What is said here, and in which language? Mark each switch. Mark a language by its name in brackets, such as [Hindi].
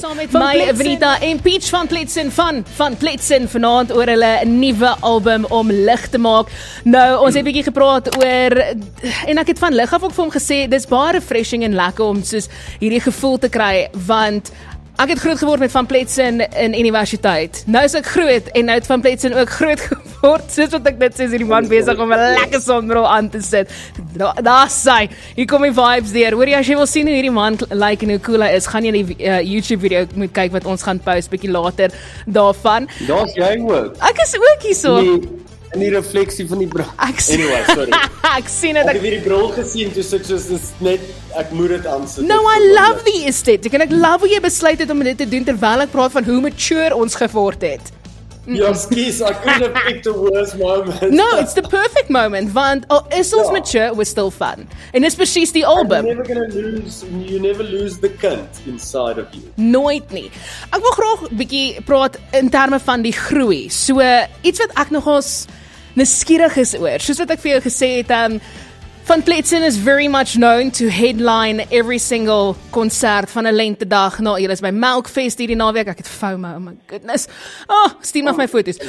[Afrikaans] Saam met my, Venita en Peach van Pletsen van Pletsen vanaand oor hulle nuwe album om lig te maak. Nou, ons het 'n bietjie gepraat oor, en ek het van lig af ook vir hom gesê, dis baie refreshing en lekker om soos hierdie gevoel te kry, want ek het groot geword met Van Pletsen in universiteit. Nou is ek groot en nou het Van Pletsen ook groot geword. Soos wat ek dit sê, is hierdie man besig om 'n lekker sonbril aan te sit. Daar sy. Hier kom die vibes deur. Hoor jy, as jy wil sien hoe hierdie man lyk en hoe cool hy is, gaan jy die YouTube video moet kyk wat ons gaan post bietjie later daarvan. Daar's jy ook. Ek is ook hierso. In die refleksie van die bril. Anyway, sorry. Ek sien dit. Ek het hierdie bril gesien, toe sit soos dis net, ek moet dit aansit. [English] No, I love the aesthetic [Afrikaans] en ek love hoe jy besluit het om dit te doen terwyl ek praat van hoe mature ons geword het. Ja, skielik, [English] I couldn't have picked a worse moment. No, it's the perfect moment, [Afrikaans] want al is ons mature, [English] we're still fun. [Afrikaans] En dis presies die album. [English] You never lose the kind inside of you. [Afrikaans] Nooit nie. Ek wil graag 'n bietjie praat in terme van die groei. So, iets wat ek nogals nuuskierig is oor. [English] Soos wat ek vir jou gesê het, Van Pletsen is very much known to headline every single [Afrikaans] konsert van 'n lentedag. Nou, julle is by Melkfest hierdie naweek. Ek het FOMO, [English] oh my goodness. [Afrikaans] Stuur maar my foto's.